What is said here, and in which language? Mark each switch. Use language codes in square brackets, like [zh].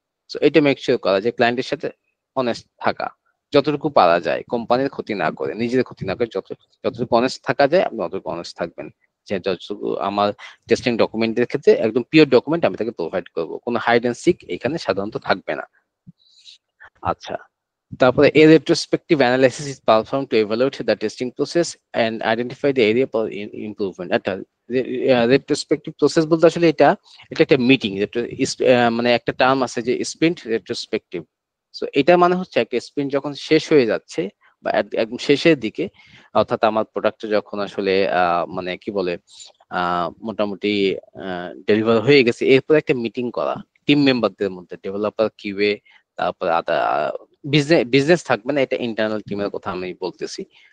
[bn] So এটা make sure করা যে ক্লায়েন্টের সাথে অনেস্ট থাকা, যতটুকু পারা যায়, কোম্পানির ক্ষতি না করে, নিজের ক্ষতি না করে, যতটুকু অনেস্ট থাকা যায় আপনি অতটুকু অনেস্ট থাকবেন। যে যতটুকু আমার টেস্টিং ডকুমেন্টের ক্ষেত্রে একদম পিওর ডকুমেন্ট আমি তাকে প্রোভাইড করবো, কোনো হাইড এন্ড সিক এখানে সাধারণত থাকবে না। আচ্ছা, তারপরে [en] a retrospective analysis is performed to evaluate the testing process and identify the area for improvement. [bn] একটা retrospective process বলতে আসলে এটা একটা মিটিং, মানে একটা টার্ম আছে যে স্প্রিন্ট রেট্রোস্পেক্টিভ। সো এটা মানে হচ্ছে একটা স্প্রিন্ট যখন শেষ হয়ে যাচ্ছে বা একদম শেষের দিকে, অর্থাৎ আমার প্রোডাক্ট যখন আসলে মানে কি বলে মোটামুটি ডেলিভার হয়ে গেছে, এরপর একটা মিটিং করা টিম মেম্বারদের মধ্যে, ডেভেলপার, কিউএ, তারপরে বিজনেস থাকবে না, এটা ইন্টারনাল টিমের কথা আমি বলতেছি।